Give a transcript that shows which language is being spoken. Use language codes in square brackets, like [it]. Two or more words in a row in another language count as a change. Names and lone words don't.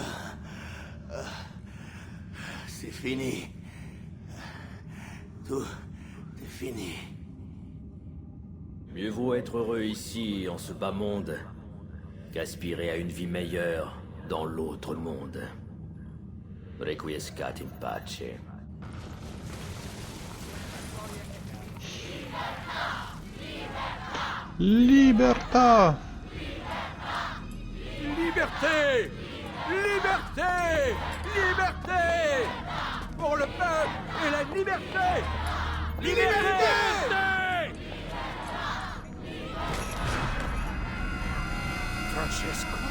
[fr] C'est fini. Tout est fini. Mieux vaut être heureux ici, en ce bas monde, qu'aspirer à une vie meilleure dans l'autre monde. [la] Requiescat in pace. [fr] Libertà! Liberté! Liberté! Liberté! Pour le peuple et la liberté! Liberté! Francesco.